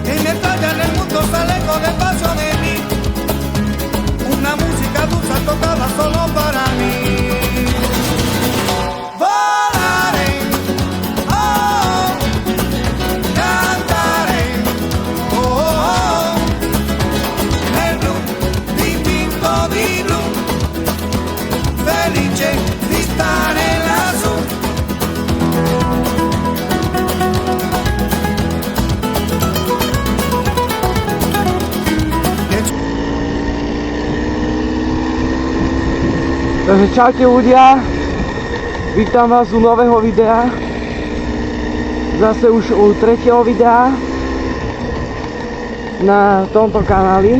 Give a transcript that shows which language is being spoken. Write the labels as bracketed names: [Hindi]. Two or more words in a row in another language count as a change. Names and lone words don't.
[Spanish] estalla en el mundo sale con el paso de mí. Una música dulce tocada solo para mí. [Italian] Volaré, oh, cantaré, oh, oh, nel blu dipinto di blu, felice di stare lassù. [Slovak] Takže čaute ľudia, vítam vás u nového videa, zase už u tretieho videa na tomto kanáli.